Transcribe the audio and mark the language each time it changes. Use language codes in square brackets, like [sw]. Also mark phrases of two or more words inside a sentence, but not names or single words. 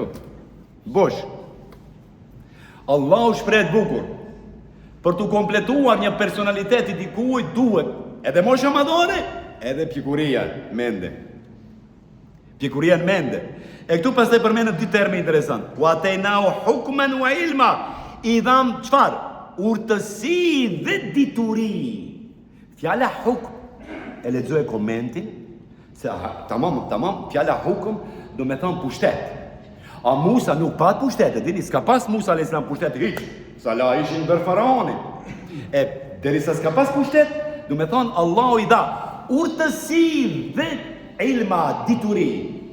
[sq] Bosh. Allahu shpreh bukur. Për të kompletuar një personalitet i dikujt duhet edhe mosha madhore, edhe pjekuria mende. Pjekuria në mende. E këtu pastaj përmendën dy terme interesant. [ar] وآتيناه حكما وعلما. [sq] I dham çfarë? Urtësi dhe dituri. Fjala hukm, e lexoj komentin, se tamam, fjala hukm do me thonë pushtet. A Musa nuk pat pushtet, e dini, s'ka pas Musa a.s. pushtet hiç, sa la ishin bër faraonin. E derisa s'ka pas pushtet, do me thonë Allahu i dha urtësi dhe ilma, dituri.